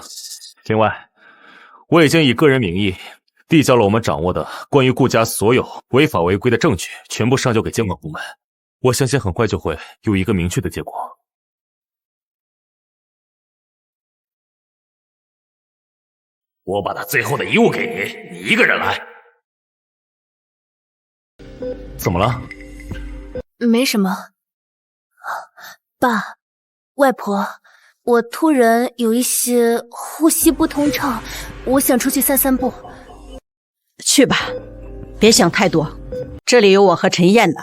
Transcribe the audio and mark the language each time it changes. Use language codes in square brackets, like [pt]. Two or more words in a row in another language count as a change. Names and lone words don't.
[zh] 另外，我已經以個人名義遞交了我們掌握的關於顧家所有違法違規的證據，全部上交給監管部門。我相信很快就會有一個明確的結果。我把他最後的遺物給你，你一個人來。怎麼了？沒什麼。爸，外婆，我突然有一些呼吸不通暢，我想出去散散步。去吧，別想太多，這裡有我和陳燕呢。